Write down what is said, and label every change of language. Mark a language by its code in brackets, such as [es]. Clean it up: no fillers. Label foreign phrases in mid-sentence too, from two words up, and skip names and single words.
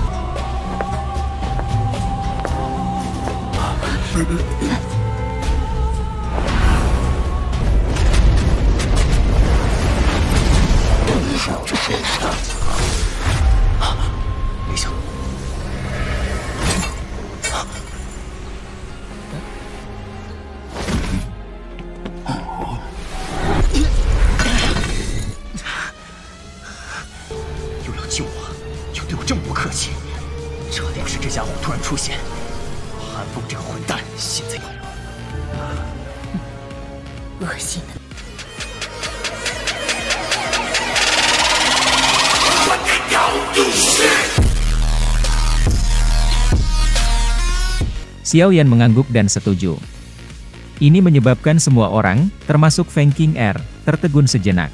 [zh] 没想又要救我，又对我这么不客气，这要是这家伙突然出现，韩风这个混蛋现在恶心的。 [id] Xiao Yan mengangguk dan setuju. Ini menyebabkan semua orang, termasuk Feng Qing'er, tertegun sejenak.